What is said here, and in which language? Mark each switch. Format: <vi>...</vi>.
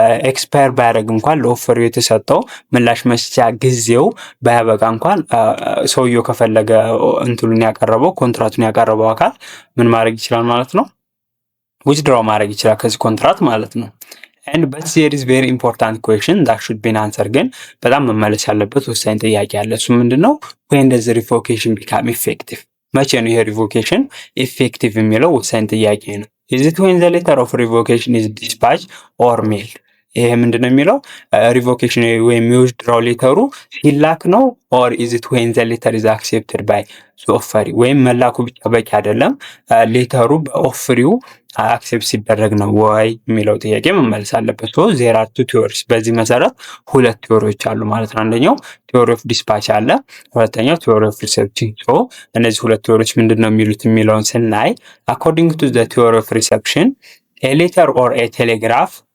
<am>ኤክስፓየር ባያደርግ እንኳን ለኦፈሪው የተሰጠው ምላሽ መስጫ ጊዜው ባያበቃ እንኳን ሰውየው ከፈለገ እንትሉን ያቀረበው ኮንትራቱን ያቀረበው አካል ምን ማድረግ ይችላል ማለት ነው ዊዝድራው ማድረግ ይችላል ከዚህ ኮንትራት ማለት ነው።</am> <en>and but there is very important question that should be answered</en> <am>ግን በጣም መመለስ ያለበት ወሳኝ ጥያቄ አለ። እሱ ምንድነው</am> <en>when does the revocation become effective?</en> <am>መቼ ነው ይሄ ሪቮኬሽን ኢፌክቲቭ የሚለው ወሳኝ ጥያቄ ነው።</am> <en>is it when the letter of revocation is dispatched or mailed?</en> <am>ይሄ ምንድነው የሚለው ሪቮኬሽን ወይም ዊዝድራው ሌተሩ ሲላክ ነው</am> <en>or is it when the letter is accepted by the offer?</en> <am>ወይም መላኩ ብቻ በቂ አይደለም ሌተሩ በኦፈሪው አክሴፕት ሲደረግ ነው ወይ የሚለው ጥያቄ መመለስ አለበት።</am> <en>ሶ ዜር አር ቱ ቲዮሪስ</en> <am>በዚህ መሰረት ሁለት ቲዮሪዎች አሉ ማለት ነው። አንደኛው ቲዮሪ ኦፍ ዲስፓች አለ፣ ሁለተኛው ቲዮሪ ኦፍ ሪሴፕሽን። ሶ እነዚህ ሁለት ቲዮሪዎች ምንድነው የሚሉት የሚለውን ስናይ</am> <en>አኮርዲንግ ቱ ዘ ቲዮሪ ኦፍ ሪሴፕሽን ኤ ሌተር ኦር ኤ ቴሌግራፍ</en>